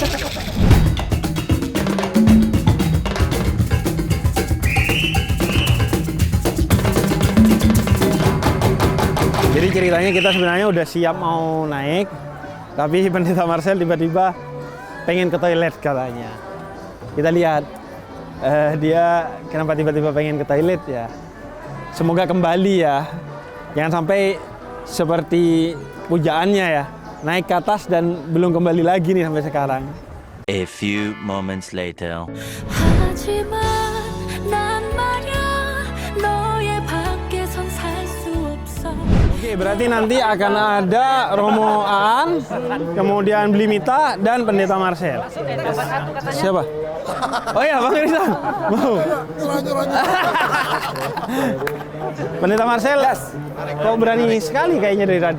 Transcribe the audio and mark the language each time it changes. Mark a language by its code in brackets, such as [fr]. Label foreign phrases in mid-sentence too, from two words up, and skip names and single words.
[id] Jadi ceritanya kita sebenarnya udah siap mau naik, tapi Pendeta Marcel tiba-tiba pengen ke toilet katanya. Kita lihat dia kenapa tiba-tiba pengen ke toilet ya. Semoga kembali ya. Jangan sampai seperti pujaannya ya, naik ke atas dan belum kembali lagi nih sampai sekarang. [en] A few moments later. [ko] 하지만 난 말야 너의 밖에선 살 수 없어. [id] Oke, berarti nanti akan ada Romo Aan, kemudian Blimita dan Pendeta Marcel. Siapa? Oh iya, Bang Rizal. Mau. Pendeta Marcel, kok berani sekali kayaknya dari tadi?